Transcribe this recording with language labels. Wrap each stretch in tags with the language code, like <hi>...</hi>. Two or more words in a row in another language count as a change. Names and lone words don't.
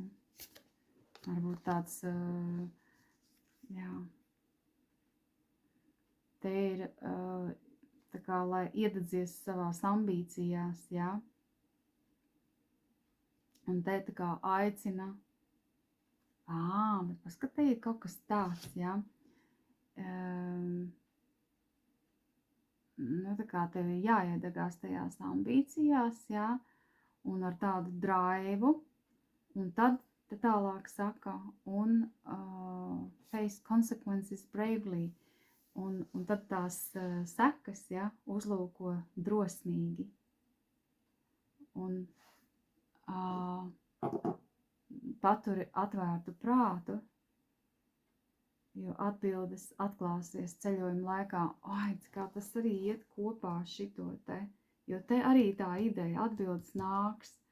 <lv>Varbūt tāds, jā, te ir tā kā, lai iededzies savās ambīcijās, jā, un te tā kā aicina, bet paskat, te ir kaut kas tāds, jā, tā kā tev ir jāiedegās tajās ambīcijās, jā, un ar tādu draivu, un tad te tālāk saka, un</lv> <en>face consequences bravely,</en> <lv>un tad tās sekas, ja, uzlūko drosmīgi, un paturi atvērtu prātu, jo atbildes atklāsies ceļojuma laikā, kā tas arī iet kopā šito te, jo te arī tā ideja atbildes nāks.</lv>